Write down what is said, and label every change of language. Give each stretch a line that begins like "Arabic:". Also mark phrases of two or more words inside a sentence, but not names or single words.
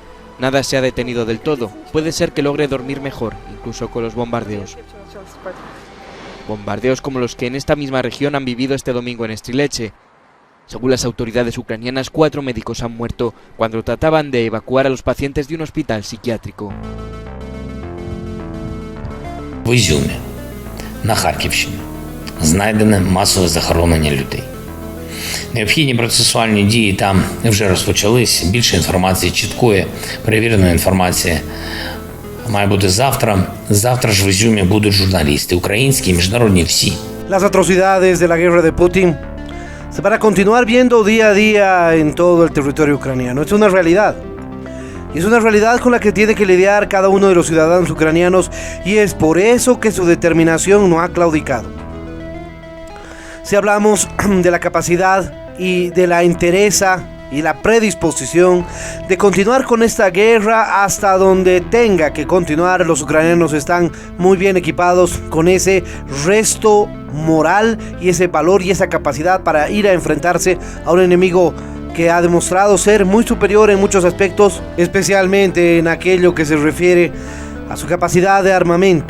Spanish: Nada se ha detenido del todo, puede ser que logre dormir mejor, incluso con los bombardeos. Bombardeos como los que en esta misma región han vivido este domingo en Strileche. Según las autoridades ucranianas, 4 médicos han muerto cuando trataban de evacuar a los pacientes de un hospital psiquiátrico.
Ukrainian: В Ізюмі, на Харківщині, знайдене масове захоронення людей. Необхідні процесуальні дії там вже розпочались. Більше інформації, чіткої, перевіреної інформації має бути завтра. Завтра ж в Ізюмі будуть журналісти, українські, міжнародні, всі.
Spanish: Las atrocidades de la guerra de Putin se van a continuar viendo día a día en todo el territorio ucraniano. Es una realidad. Y es una realidad con la que tiene que lidiar cada uno de los ciudadanos ucranianos, y es por eso que su determinación no ha claudicado. Si hablamos de la capacidad y de la entereza y la predisposición de continuar con esta guerra hasta donde tenga que continuar, los ucranianos están muy bien equipados con ese resto moral y ese valor y esa capacidad para ir a enfrentarse a un enemigo que ha demostrado ser muy superior en muchos aspectos, especialmente en aquello que se refiere a su capacidad de armamento.